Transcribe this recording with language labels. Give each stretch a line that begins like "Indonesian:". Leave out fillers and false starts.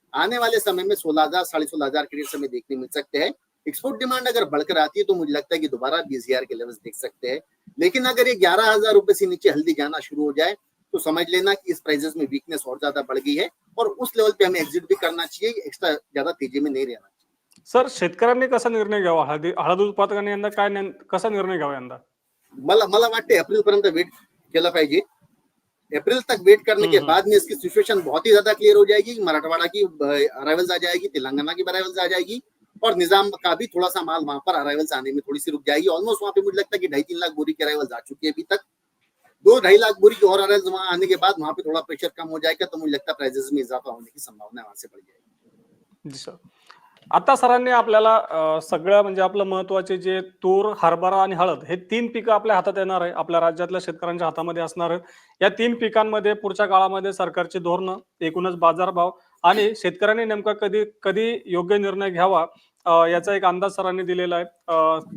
Hindi: आने वाले समय में 16,000 16,500 के रेट हमें देखने मिल सकते हैं। एक्सपोर्ट डिमांड अगर बढ़कर आती है तो मुझे लगता है कि दोबारा 20,000 के लेवल्स देख सकते हैं, लेकिन अगर ये 11,000 रुपए से नीचे हल्दी जाना शुरू हो जाए तो समझ लेना कि इस प्राइसेस में वीकनेस और ज्यादा बढ़ गई है, और उस लेवल पे हमें एग्जिट भी करना चाहिए, एक्स्ट्रा ज्यादा तेजी में नहीं रहना चाहिए।
Marathi: सर शेतकऱ्यांनी कसा निर्णय घ्यावा? हळद उत्पादकांनी यंदा काय कसा निर्णय घ्यावा यंदा? मला वाटते एप्रिल पर्यंत वेट केला पाहिजे।
Hindi: अप्रैल तक वेट करने के बाद में इसकी सिचुएशन बहुत ही ज्यादा क्लियर हो जाएगी। मराठवाड़ा की अराइवल्स आ जाएगी, तेलंगाना की अराइवल्स आ जाएगी, और निजाम का भी थोड़ा सा माल वहां पर अराइवल्स आने में थोड़ी सी रुक जाएगी। ऑलमोस्ट वहां पे मुझे लगता है कि 2.5-3 लाख बोरी की अराइवल्स आ चुकी है अभी तक। 2-2.5 लाख बोरी की और अराइवल्स वहां आने के बाद वहां पे थोड़ा प्रेशर कम हो जाएगा, तो मुझे लगता है प्राइसेस में इजाफा होने की संभावना वहां से बढ़ जाएगी।
Marathi: जी सर. आता सरांनी आपल्याला सगळं म्हणजे आपलं महत्वाचे जे तूर, हरभरा आणि हळद हे 3 पिकं आपल्या हातात येणार आहे, आपल्या राज्यातल्या शेतकऱ्यांच्या हातामध्ये असणार आहेत. या 3 पिकांमध्ये पुढच्या काळामध्ये सरकारची धोरणं, एकूणच बाजारभाव आणि शेतकऱ्यांनी नेमका कधी कधी योग्य निर्णय घ्यावा याचा एक अंदाज सरांनी दिलेला आहे.